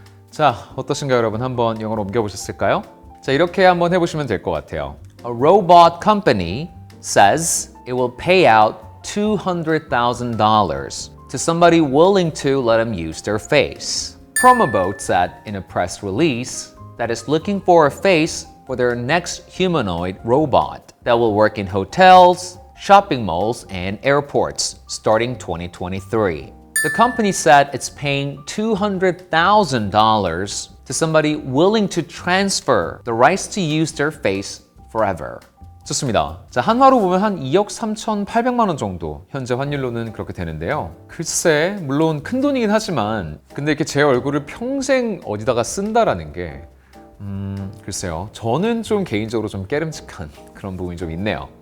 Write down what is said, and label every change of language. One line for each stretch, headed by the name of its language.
Korean: 자, 어떠신가요, 여러분? 한번 영어로 옮겨보셨을까요? 자, 이렇게 한번 해보시면 될 것 같아요.
English: A robot company says it will pay out $200,000 to somebody willing to let them use their face. Promobot said in a press release that it's looking for a face for their next humanoid robot that will work in hotels, shopping malls, and airports starting 2023. The company said it's paying $200,000 to somebody willing to transfer the rights to use their face forever.
Korean: 좋습니다. 자, 한화로 보면 한 2억 3,800만 원 정도 현재 환율로는 그렇게 되는데요. 글쎄, 물론 큰 돈이긴 하지만 근데 이렇게 제 얼굴을 평생 어디다가 쓴다라는 게 글쎄요. 저는 좀 개인적으로 좀 깨름직한 그런 부분이 좀 있네요.